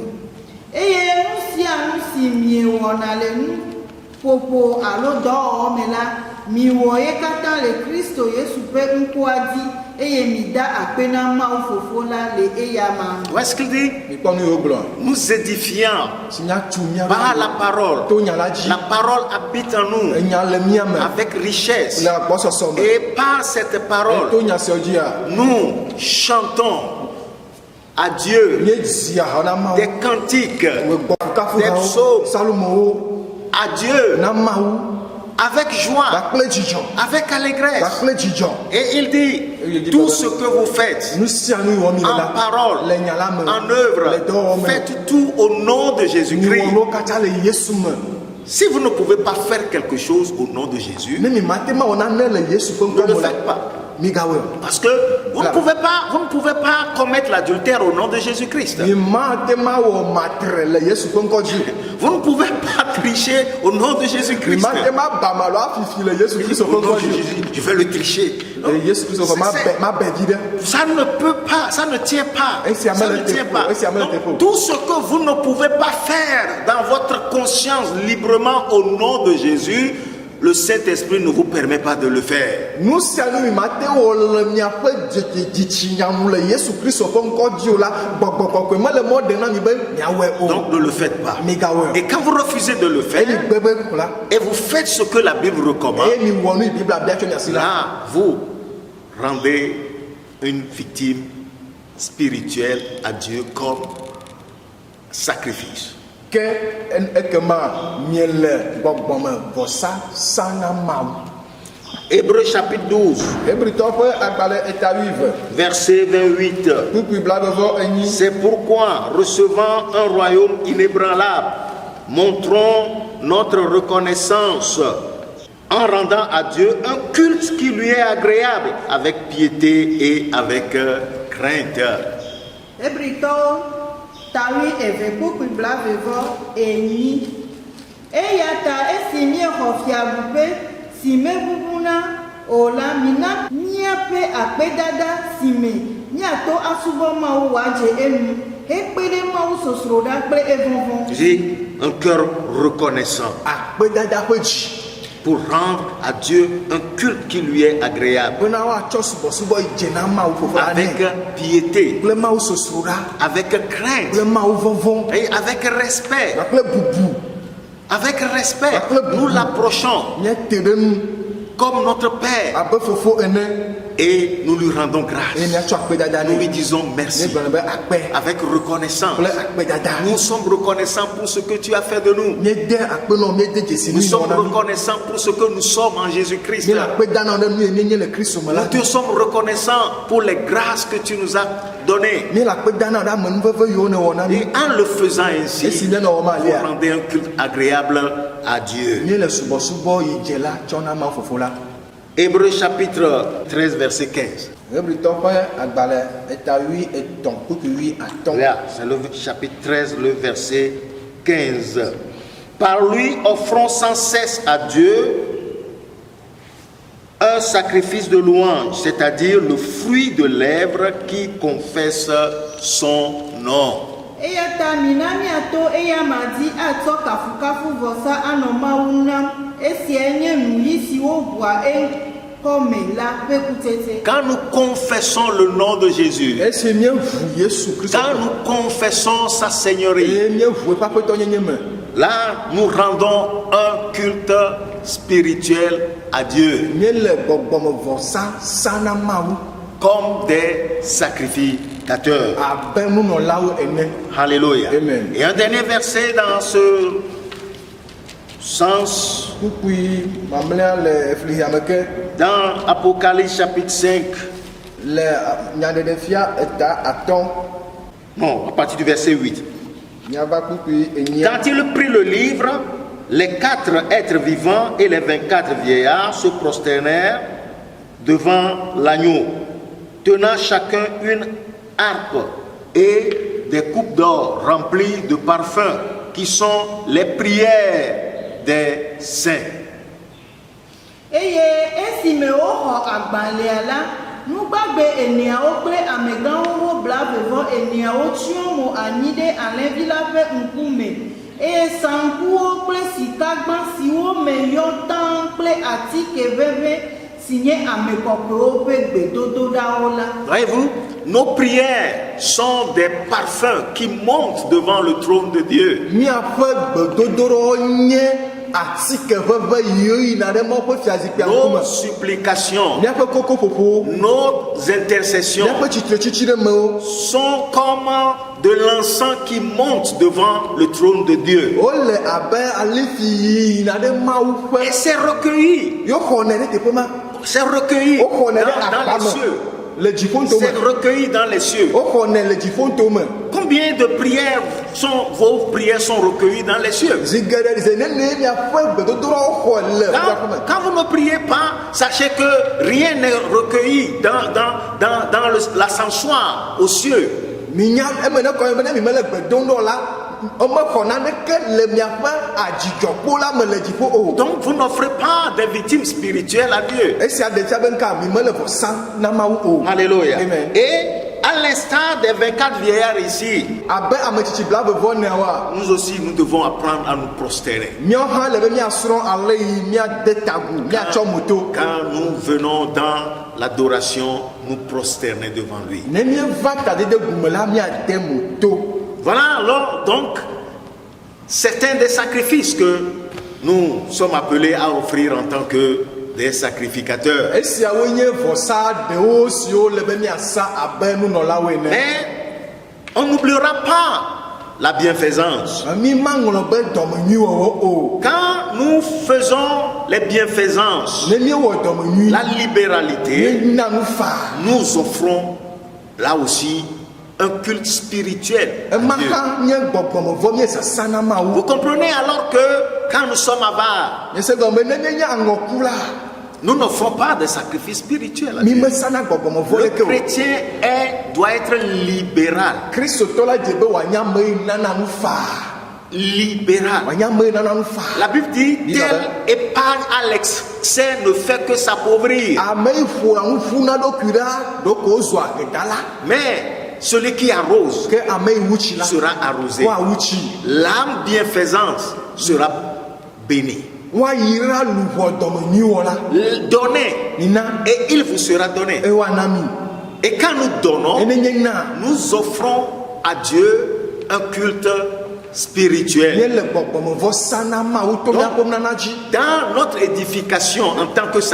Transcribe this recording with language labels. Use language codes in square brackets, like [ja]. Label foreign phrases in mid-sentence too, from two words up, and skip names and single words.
[ee] Eye nu sia nu si miewɔna le nuƒoƒo alo dɔwɔwɔ me la, miwɔ ye katã le Kristo Yesu ƒe ŋkua dzi, eye mida akpe na Mawu Fofo la le eyama. [fr] Où est-ce qu'il dit? [ee] mikpɔ nu yiwo gblɔ. [fr] Nous édifiant [ee] si míatu mía [fr] par la parole. [ee] to nya la dzi. [fr] La parole habite en nous [ee] enya le mía me [fr] avec richesse. [ee] le agbɔsɔsɔ me. [fr] Et par cette [ee] to [fr] parole, [ee] nya sia dzia [fr] nous chantons à Dieu [ee] míedzia hã na Mawu. [fr] des cantiques, [ee] Wògbɔ [fr] des psaumes [ee] Salomowo [fr] à Dieu [ee] na Mawu [fr] avec joie, [ee] kpakple dzidzɔ. [fr] avec allégresse. [ee] Kpakple dzidzɔ. [fr] Et il dit, tout ce que vous faites [ee] Nu sia nu wɔm mi le [fr] en [ee] la. [fr] parole, [ee] Le nya la me. [fr] en œuvre, [ee] Le dɔwɔme. [fr] faites tout au nom de Jésus-Christ. [ee] Miwɔnuwo katã le Yesu me. [fr] Si vous ne pouvez pas faire quelque chose au nom de Jésus, [ee] Ne mi mate ma wɔ nane le Yesu ƒe ne ŋkɔ le me la. [fr] faites pas. [ee] Migawɔe. [fr] Parce que vous ne pouvez pas commettre l'adultère au nom de Jésus-Christ. [ee] Mi mate ma wɔ matre le Yesu ƒe ŋkɔ dzi. [fr] Vous ne pouvez pas tricher au nom de [ee] Mi [fr] Jésus-Christ. [ee] mate ma ba malo afifi le Yesu Kristo ƒe [fr] Au nom [ee] ŋkɔ [fr] de [ee] dzi. [fr] Jésus, je vais le tricher. Non, [ee] Le Yesu Kristo ƒe ma bɛ vi ɖe. [fr] ça ne peut pas, ça ne tient pas. Et si Ça Amel ne était tient faux, pas. et si Amel Donc, était faux. tout ce que vous ne pouvez pas faire dans votre conscience librement au nom de Jésus, le Saint-Esprit ne vous permet pas de le faire. [ee] Nu sia nu mi mate wɔ le miaƒe dzitsinyanu le Yesu Kristo ƒe ŋkɔ dzi o la, gbɔgbɔ kɔkɔe mele mɔ ɖe na mi be miawɔe o. [fr] Donc ne le faites pas. [ee] Migawɔe. [fr] Et quand vous refusez de le [ee] Eye mi [fr] faire, [ee] gbe be la. [fr] et vous faites ce que la Bible recommande, [ee] Eye mi wɔ nu yi Bibla bia tso mia si la. [fr] là, vous rendez une victime spirituelle à Dieu comme sacrifice. [ee] Ke ekema miele gbɔgbɔme vɔsa sa na Mawu. [fr] Hébreux chapitre 12, [ee] Hebritɔwo ƒe agbalẽ eta 8, [fr] verset 28. [ee] kpukpui blaɖevɔ enyi. [fr] C'est pourquoi, recevant un royaume inébranlable, montrons notre reconnaissance en rendant à Dieu un culte qui lui est agréable, avec piété et avec crainte. [ee] Hebritɔwo tawi eve kpukpui blavevɔ enyi. Eya ta esi miexɔ fiaɖuƒe si mevuvuna o la, mina míaƒe akpedada si me míato asubɔ Mawu wòadze enu hekpe ɖe Mawu sosroɖa kple evɔvɔ. [fr] J'ai un cœur reconnaissant [ee] Akpedada ƒe dzi. [fr] pour rendre à Dieu un culte qui lui est agréable, [ee] Bena woatsɔ subɔsubɔ yi dze na Mawu ƒoƒo la [fr] avec [ee] nɛ. [fr] piété, [ee] Kple Mawu sosroɖa. [fr] avec crainte [ee] Kple Mawu vɔvɔ. [fr] et avec respect. [ee] Kple bubu. [fr] Avec respect, nous l'approchons [ee] Míete ɖe nu [fr] comme notre Père [ee] abe fofo ene. [fr] et nous lui rendons [ee] Eye [fr] grâce. [ee] míatsɔ akpedada [fr] Nous lui [ee] nɛ. [fr] disons merci [ee] Míegblɔ be akpɛ. [fr] avec reconnaissance. [ee] Kple akpedada. [fr] Nous sommes reconnaissants pour ce que tu as fait de nous. [ee] Míede akpenɔ, míede dzesi [fr] Nous [ee] nu [fr] sommes [ee] na mi. [fr] reconnaissants pour ce que nous sommes en Jésus-Christ. [ee] Míele akpedana ɖe nu yi míenye le Kristo me la. [fr] Nous te sommes reconnaissants pour les grâces que tu nous as données. [ee] Míele akpedana ɖe amenuveve yiwo ne wɔ na mi. [fr] Et en le faisant [ee] Esi [fr] ainsi, [ee] míenɔ wɔ ma [fr] vous [ee] lia. [fr] rendez un culte agréable à Dieu. [ee] Míele subɔsubɔ yi dze la tsɔ na Mawu fofo la. [fr] Hébreux chapitre 13, verset 15. [ee] Hebritɔ ƒe agbalẽ eta 8 etɔ̃ kpukpui 8 atɔ̃. [fr] Là, c'est le chapitre 13, le verset 15. Par lui, offrons sans cesse à Dieu un sacrifice de louange, c'est-à-dire le fruit de lèvres qui confesse son nom. [ee] Eya ta mina miato eya ma di atsɔ kafukafu vɔsa anɔ Mawu nam. Esia nye nu yi si woʋua ekɔme la ƒe kutete. [fr] Quand nous confessons le nom de Jésus, [ee] Esi míeʋu Yesu Kristo. [fr] quand nous confessons sa Seigneurie, [ee] Eye míeʋu eƒe aƒetɔnyenye me. [fr] là, nous rendons un culte spirituel à Dieu, [ee] Míele gbɔgbɔme vɔsa sa na Mawu [fr] comme des sacrificateurs. [ee] abe nunɔlawo ene. [fr] Alléluia. Amen. Et un dernier verset dans ce sens, [ee] Kpukpui mamlɛa le eflihame ke [fr] dans Apocalypse chapitre 5, [ee] le nyaɖeɖefia eta atɔ̃. [fr] non, à partir du verset 8. [ee] Miava kpukpui enyia. [fr] Quand il prit le livre, les 4 êtres vivants et les 24 vieillards se prosternèrent devant l'agneau, tenant chacun une harpe et des coupes d'or remplies de parfums, qui sont les prières des saints. [ee] Eye esime woxɔ agbalẽa la, nugbagbe eneawo kple amegãwo blavevɔ eneawo tsyɔ mo anyi ɖe alẽvi la ƒe ŋkume. Eye saŋkuwo kple sikagba siwo me yɔ tã kple atike ʋeʋẽ si nye ame kɔkɔewo ƒe gbedodoɖawo la. [fr] Voyez-vous, nos prières sont des parfums qui montent devant le trône de Dieu. [ee] Míaƒe gbedodoɖewo nye asike veve yiwo yina ɖe mɔ ƒe fiazikpia ŋkume. [fr] nos supplications, [ee] Míaƒe kokoƒoƒo, [fr] nos intercessions [ee] míaƒe tsitretsitsi ɖe mewo [fr] sont comme de l'encens qui monte devant le trône de Dieu. [ee] wole abe alifi yina ɖe Mawu [fr] Et [ee] ƒe. [fr] c'est recueilli, [ee] Yo xɔnɛ ɖe teƒe ma. [fr] c'est recueilli [ee] Wo xɔnɛ ɖe [fr] dans [ee] akpa [fr] les cieux. [ee] me le dziƒoŋtome. [fr] C'est recueilli dans les cieux. [ee] Wo xɔnɛ le dziƒoŋtome. [fr] Combien de prières vos prières sont recueillies dans les cieux? [ee] Zi geɖe ze nene miaƒe gbedodoɖawo xɔ le fiaƒe me. [fr] Quand vous ne priez pas, sachez que rien n'est recueilli dans l'ascensoir aux cieux. [ee] Minya eme ne kɔ be ne mi mele gbe dom ɖo la, mexɔ naneke le miaƒe adzidzɔkpo la me le dziƒo o. [fr] Donc vous n'offrez pas des victimes spirituelles à Dieu. [ee] Esia ɖe fia be nka mi mele vɔ sam na Mawu o. [fr] Alléluia. Amen. Et à l'instar des 24 vieillards ici, [ee] Abe ametsitsi blaeve-vɔ-neawoa, [fr] nous aussi nous devons apprendre à nous prosterner. [ee] míawo hã le be míasrɔ̃ ale yi míade tagu, míatsɔ moto. [fr] Quand nous venons dans l'adoration, nous prosterner devant lui. [ee] Ne míeva tadede gume la míade moto. [fr] Voilà alors donc certains des sacrifices que nous sommes appelés à offrir en tant que des sacrificateurs. [ee] Esiawo nye vɔsa ɖewo siwo le be míasa abe nunɔlawo ene. [fr] Mais on n'oubliera pas la bienfaisance. [ee] Mi maŋlɔ be dɔmenyuiwɔwɔ o. [fr] Quand nous faisons les bienfaisances, [ee] Ne míewɔ dɔmenyui, [fr] la libéralité, [ee] míena nu fa. [fr] nous offrons là aussi un culte spirituel à [ee] Ema [fr] Dieu. [ee] hã nye gbɔgbɔmevɔ míesasa na [fr] Vous [ee] Mawu. [fr] comprenez alors que quand nous sommes avares, [ee] Miese gɔme ne míenye aŋɔkula, [fr] nous n'offrons pas de sacrifices spirituels à [ee] mi [fr] Dieu. [ee] mesana gbɔgbɔmevɔ [fr] Le [ee] leke o. [fr] chrétien doit être libéral. [ee] Kristotɔ la dze be wòanye ame yi nana nu fa. [fr] Libéral. [ee] Wòanye ame yi nana nu fa. [fr] La Bible dit, Dis-le. telle épargne à l'excès ne fait que s'appauvrir. [ee] Ame yi ƒoa nu ƒu na ɖokui ɖa ɖoko zɔa ɖeka la. [fr] Mais celui qui arrose [ee] Ke ame yi wutsi la, [fr] sera arrosé. [ee] woawutsi. [fr] L'âme bienfaisance sera bénie. [ee] Woayira luʋɔ dɔmenyuiwɔ la. [fr] Donnez [ee] Nina [fr] et il vous sera donné. [ee] ewoana mi. [fr] Et quand nous donnons, [ee] Ene nye na. [fr] nous offrons à Dieu un culte spirituel. [ee] Míele gbɔgbɔmevɔ sa na Mawu to míaƒe nunana dzi. [fr] Dans notre édification en tant que